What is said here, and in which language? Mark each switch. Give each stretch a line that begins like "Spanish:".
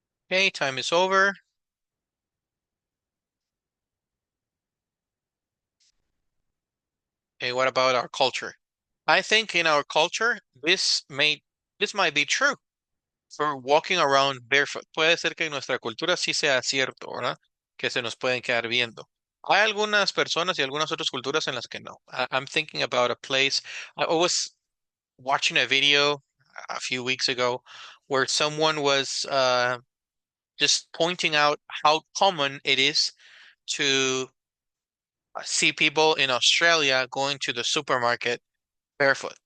English: Okay, time is over. Okay, what about our culture? I think in our culture, this might be true for walking around barefoot.
Spanish: Puede ser que en nuestra cultura sí sea cierto, ¿verdad? Que se nos pueden quedar viendo. Hay algunas personas y algunas otras culturas en las que no.
English: I'm thinking about a place. I was watching a video a few weeks ago where someone was just pointing out how common it is to see people in Australia going to the supermarket barefoot.